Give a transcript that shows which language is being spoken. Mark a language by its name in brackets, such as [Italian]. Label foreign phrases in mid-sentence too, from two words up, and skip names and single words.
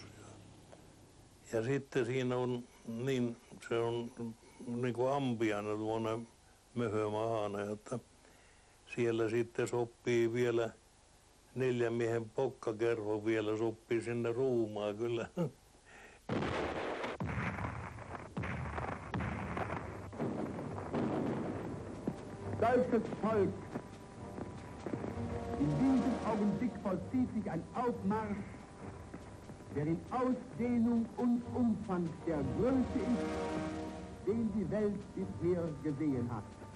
[Finnish] Ja sitten siinä on niin, se on niin kuin ampiainen tuonne möhömahana, että siellä sitten sopii vielä 4 miehen pokkakerho vielä sopii sinne ruumaan kyllä. [German] Deutsches Volk, in diesem Augenblick vollzieht sich ein Aufmarsch, der in Ausdehnung und Umfang der größte ist, den die Welt bisher gesehen hat.